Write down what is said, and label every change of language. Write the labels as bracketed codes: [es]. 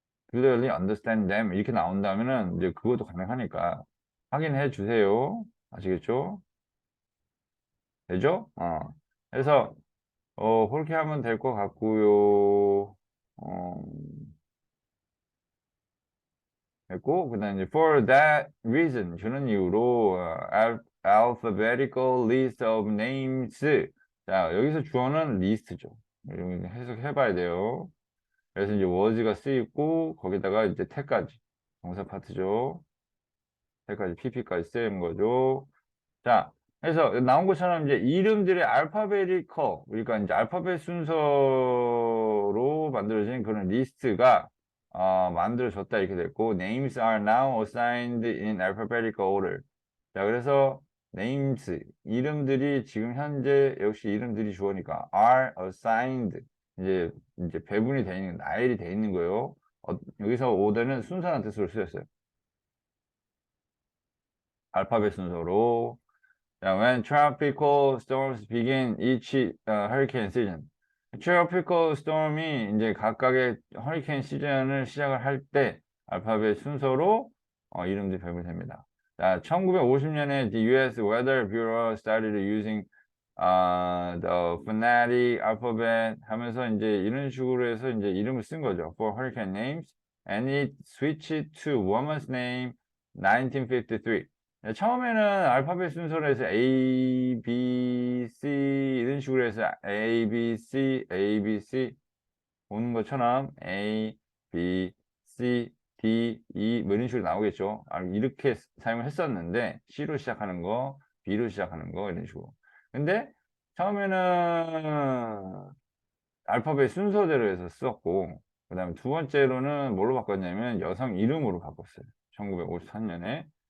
[en] clearly understand them [ko] 이렇게 나온다면은 이제 그것도 가능하니까 확인해 주세요. 아시겠죠? 되죠? 그래서 그렇게 하면 될 것 같고요. 됐고 그다음 이제 [en] for that reason [ko] 주는 이유로 [en] alphabetical list of names. [ko] 자 여기서 주어는 리스트죠. 해석해 봐야 돼요. 그래서 이제 was가 쓰이고 거기다가 이제 태까지 동사 파트죠. 태까지 pp까지 쓰이는 거죠. 자, 그래서 나온 것처럼 이제 이름들의 알파베티컬, 그러니까 이제 알파벳 순서로 만들어진 그런 리스트가 만들어졌다 이렇게 됐고, [en] names are now assigned in alphabetical order. [ko] 자, 그래서 names 이름들이 지금 현재 역시 이름들이 주어니까 are assigned 이제 배분이 되어 있는 나열이 되어 있는 거예요. 여기서 order는 순서라는 뜻으로 쓰였어요. 알파벳 순서로. [en] When tropical storms begin each hurricane season. [ko] tropical storm이 이제 각각의 허리케인 시즌을 시작을 할 때 알파벳 순서로 이름들이 배분됩니다. 자, 1950년에 [en] the US Weather Bureau started using the phonetic alphabet [ko] 하면서 이제 이런 식으로 해서 이제 이름을 쓴 거죠. [en] For hurricane names and it switched to woman's name 1953. [ko] 처음에는 알파벳 순서로 해서 A, B, C 이런 식으로 해서 A, B, C, A, B, C 오는 것처럼 A, B, C, D, E 뭐 이런 식으로 나오겠죠. 이렇게 사용을 했었는데 C로 시작하는 거, B로 시작하는 거 이런 식으로. 근데 처음에는 알파벳 순서대로 해서 썼고 그 다음에 두 번째로는 뭘로 바꿨냐면 여성 이름으로 바꿨어요. 1953년에.